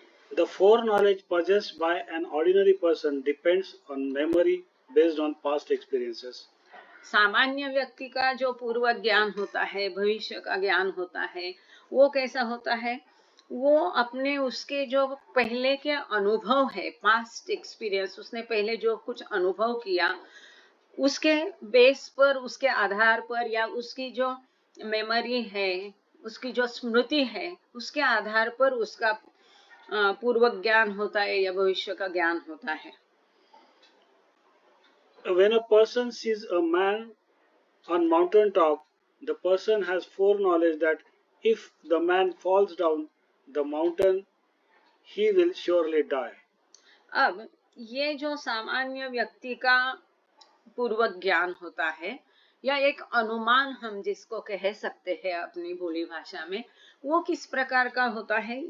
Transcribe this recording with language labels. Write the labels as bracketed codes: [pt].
[en] The foreknowledge possessed by an ordinary person depends on memory based on past experiences. [hi] सामान्य व्यक्ति का जो पूर्व ज्ञान होता है, भविष्य का ज्ञान होता है, वो कैसा होता है? वो अपने उसके जो पहले के अनुभव है, [en] past experience, [hi] उसने पहले जो कुछ अनुभव किया उसके बेस पर, उसके आधार पर, या उसकी जो मेमोरी है, उसकी जो स्मृति है, उसके आधार पर उसका पूर्व ज्ञान होता है या भविष्य का ज्ञान होता है। [en] When a person sees a man on mountain top, the person has foreknowledge that if the man falls down the mountain, he will surely die. [hi] अब ये जो सामान्य व्यक्ति का पूर्व ज्ञान होता है या एक अनुमान हम जिसको कह सकते हैं अपनी बोली भाषा में, वो किस प्रकार का होता है?